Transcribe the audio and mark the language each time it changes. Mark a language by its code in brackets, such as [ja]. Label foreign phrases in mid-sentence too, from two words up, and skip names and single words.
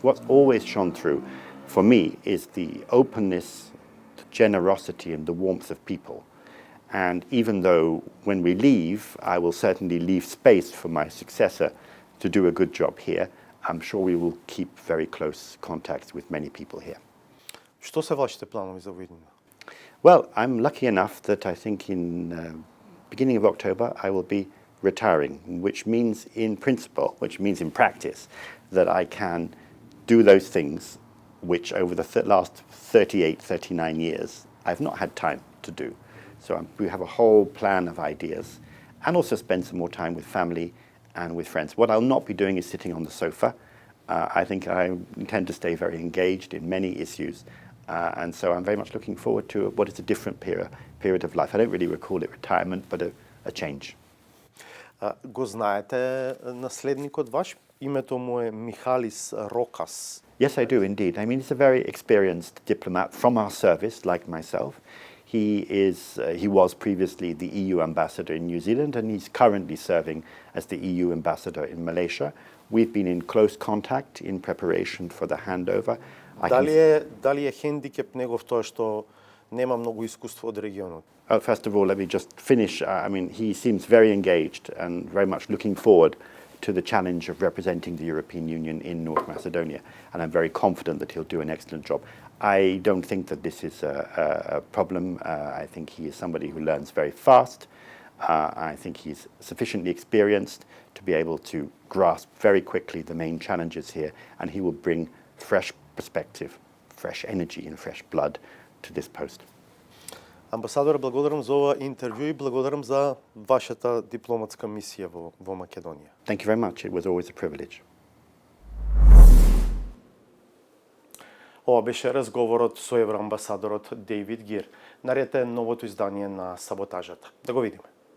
[en] What's always shone through for me is the openness, the generosity and the warmth of people. And even though when we leave, I will certainly leave space for my successor to do a good job here, I'm sure we will keep very close contacts with many people here. [mk] Што се вашите планови за овиднина? [en] Well, I'm lucky enough that I think in beginning of October I will be retiring, which means in principle, which means in practice, that I can do those things which over the last 38, 39 years I've not had time to do. So we have a whole plan of ideas and also spend some more time with family and with friends. What I'll not be doing is sitting on the sofa. I think I intend to stay very engaged in many issues. And so I'm very much looking forward to what is a different period of life. I don't really recall it retirement, but a change. [mk] Го знаете наследникот ваш? Името му е Михалис Рокас. [en] Yes, I do indeed. I mean, he's a very experienced diplomat from our service, like myself. He was previously the EU ambassador in New Zealand, and he's currently serving as the EU ambassador in Malaysia. We've been in close contact in preparation for the handover. [mk] Дали е хендикеп негов тоа што нема многу искуство од регионот? [en] First of all, let me just finish. I mean, he seems very engaged and very much looking forward to the challenge of representing the European Union in North Macedonia, and I'm very confident that he'll do an excellent job. I don't think that this is a problem. I think he is somebody who learns very fast. I think he's sufficiently experienced to be able to grasp very quickly the main challenges here, and he will bring fresh perspective, fresh energy and fresh blood to this post. [mk] Амбасадор, благодарам за ова интервју и благодарам за вашата дипломатска мисија во Македонија. [en] Thank you very much. It was always a privilege. [mk] Ова беше разговорот со евроамбасадорот Дейвид Гир. Наред е новото издание на Саботажата. Да го видиме.